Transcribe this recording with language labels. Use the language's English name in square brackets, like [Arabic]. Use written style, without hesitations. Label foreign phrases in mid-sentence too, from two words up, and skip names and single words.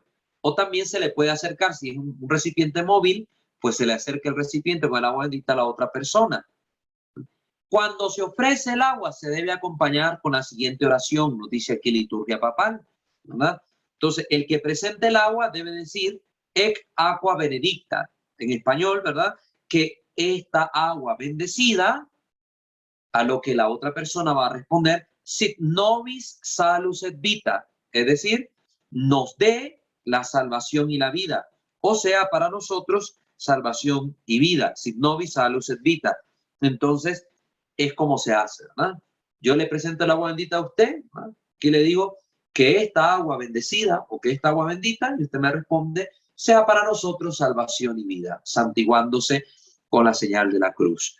[Spanish] O también se le puede acercar, si es un recipiente móvil, pues se le acerca el recipiente con el agua bendita a la otra persona. Cuando se ofrece el agua, se debe acompañar con la siguiente oración, nos dice aquí liturgia papal, ¿verdad? Entonces, el que presente el agua debe decir [Latin] ec aqua benedicta, [Spanish] en español, ¿verdad? Que esta agua bendecida, a lo que la otra persona va a responder, [Latin] sit nobis salus et vita, [Spanish] es decir, nos dé la salvación y la vida, o sea, para nosotros, salvación y vida, [Latin] sit nobis salus et vita. [Spanish] Entonces, es como se hace, ¿verdad? Yo le presento el agua bendita a usted, ¿verdad? Que le digo que esta agua bendecida o que esta agua bendita, y usted me responde, sea para nosotros salvación y vida, santiguándose con la señal de la cruz.